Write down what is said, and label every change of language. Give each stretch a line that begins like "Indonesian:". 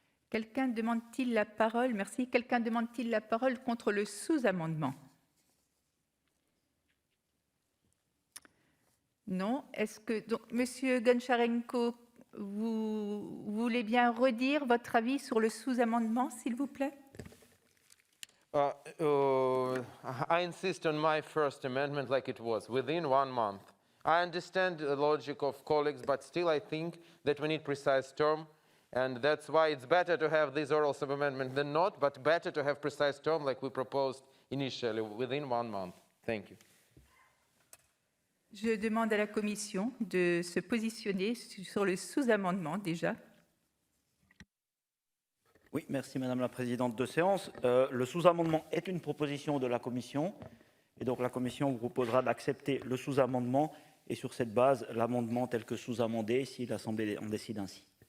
French: Quelqu'un demande-t-il la parole? Merci. Quelqu'un demande-t-il la parole contre le sous-amendement? Non. Est-ce que donc, Monsieur Goncharenko, vous voulez bien redire votre avis sur le sous-amendement, s'il vous plaît?
English: I insist on my first amendment like it was, within 1 month. I understand the logic of colleagues, but still I think that we need precise term, and that's why it's better to have this oral sub-amendment than not, but better to have precise term like we proposed initially, within 1 month. Thank you.
French: Je demande à la Commission de se positionner sur le sous-amendement déjà. Oui, merci Madame la Présidente de séance. Le sous-amendement est une proposition de la Commission, et donc la Commission vous proposera d'accepter le sous-amendement, et sur cette base, l'amendement tel que sous-amendé, si l'Assemblée en décide ainsi.